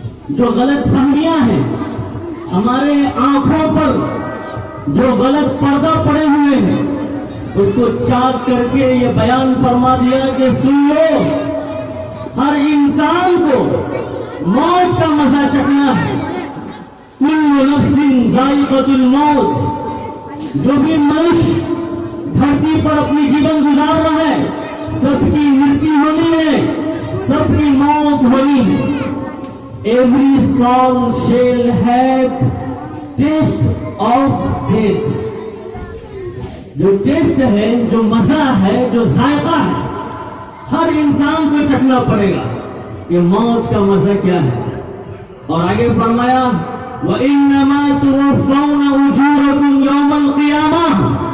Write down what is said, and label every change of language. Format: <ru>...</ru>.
<ur>جو غلط فہمیاں ہیں، ہمارے آنکھوں پر جو غلط پردہ پڑے ہوئے ہیں، اس کو چاک کر کے یہ بیان فرما دیا کہ سن لو، ہر انسان کو موت کا مزہ چکھنا ہے.</ur> <ar>کل نفس ذائقۃ الموت.</ar> <ur>جو بھی منش دھرتی پر اپنی جیون گزار رہا ہے، سب کی مرتی ہونی ہے، سب کی موت ہونی ہے.</ur> <en>Every soul shall have taste of death.</en> <ur>جو ٹیسٹ ہے، جو مزہ ہے، جو ذائقہ ہے، ہر انسان کو چکھنا پڑے گا. یہ موت کا مزہ کیا ہے؟ اور آگے فرمایا</ur> <ar>وَإِنَّمَا تُوَفَّوْنَ أُجُورَكُمْ يَوْمَ الْقِيَامَةِ.</ar>